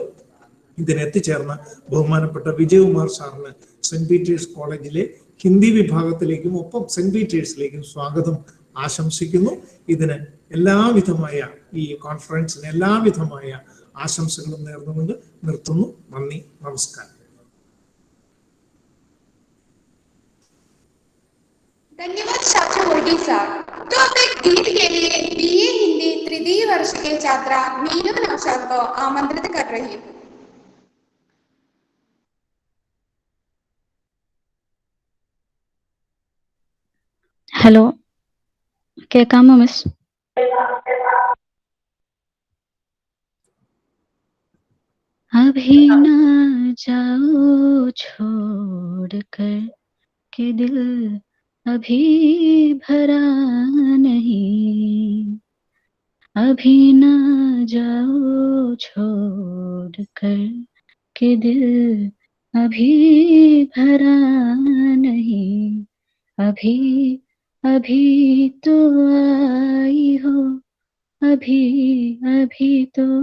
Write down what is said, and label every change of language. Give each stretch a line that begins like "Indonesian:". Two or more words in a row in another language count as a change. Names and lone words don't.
Malayalam: ഇതിനെത്തിച്ചേർന്ന ബഹുമാനപ്പെട്ട വിജയകുമാർ സാറിന് സെന്റ് പീറ്റേഴ്സ് കോളേജിലെ ഹിന്ദി വിഭാഗത്തിലേക്കും ഒപ്പം സെന്റ് പീറ്റേഴ്സിലേക്കും സ്വാഗതം ആശംസിക്കുന്നു. ഇതിന് എല്ലാവിധമായ, ഈ കോൺഫറൻസിന് എല്ലാവിധമായ ആശംസകളും നേർന്നുകൊണ്ട് നിർത്തുന്നു. നന്ദി, നമസ്കാരം.
Hindi: धन्यवाद शास्त्री वर्गी सर। तो अब एक गीत के लिए बीए हिंदी तृतीय वर्ष के छात्रा मीनू नौशाद को आमंत्रित कर रही हूँ।
Malayalam: ഹലോ, കേൾക്കാമോ മിസ്?
Hindi: अभी ना जाओ छोड़कर के दिल अभी भरा नहीं, अभी ना जाओ छोड़कर के दिल अभी भरा नहीं, अभी अभी तो आई हो, अभी अभी तो,